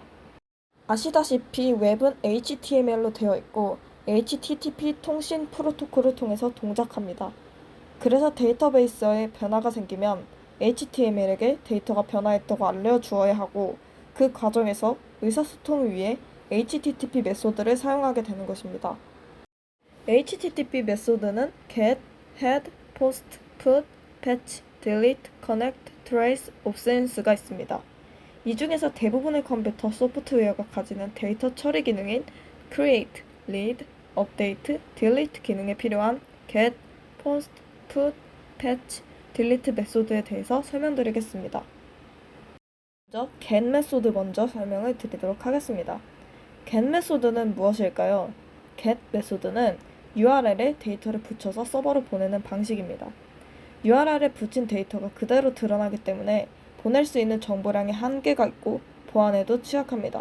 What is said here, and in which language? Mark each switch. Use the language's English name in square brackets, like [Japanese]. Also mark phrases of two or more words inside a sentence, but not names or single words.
[Korean] 아시다시피 웹은 HTML로 되어 있고 HTTP 통신 프로토콜을 통해서 동작합니다. 그래서 데이터베이스에 변화가 생기면 HTML에게 데이터가 변화했다고 알려주어야 하고 그 과정에서 의사소통을 위해 HTTP 메소드를 사용하게 되는 것입니다. [English] HTTP 메소드는 get, head, post, put, fetch, delete, connect, trace, absence가 있습니다. [Korean] 이 중에서 대부분의 컴퓨터 소프트웨어가 가지는 데이터 처리 기능인 [English] create, read, update, delete [Korean] 기능에 필요한 [English] get, post, put, fetch, delete [Korean] 메소드에 대해서 설명드리겠습니다. 먼저 get 메소드 먼저 설명을 드리도록 하겠습니다. get 메소드는 무엇일까요? get 메소드는 URL에 데이터를 붙여서 서버로 보내는 방식입니다. URL에 붙인 데이터가 그대로 드러나기 때문에 보낼 수 있는 정보량에 한계가 있고 보안에도 취약합니다.